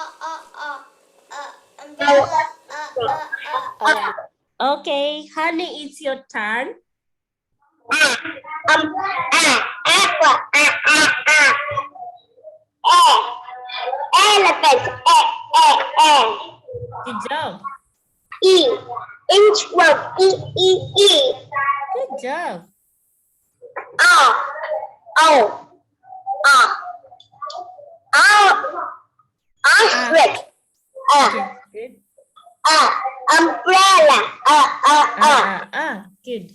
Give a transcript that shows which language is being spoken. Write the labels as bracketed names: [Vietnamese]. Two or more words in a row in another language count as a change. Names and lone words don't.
[English] Umbrella. Okay, honey, it's your turn. Apple. Elephant. Good job. E. Inchworm. E. Good job. Ostrich. Good. Umbrella. Good.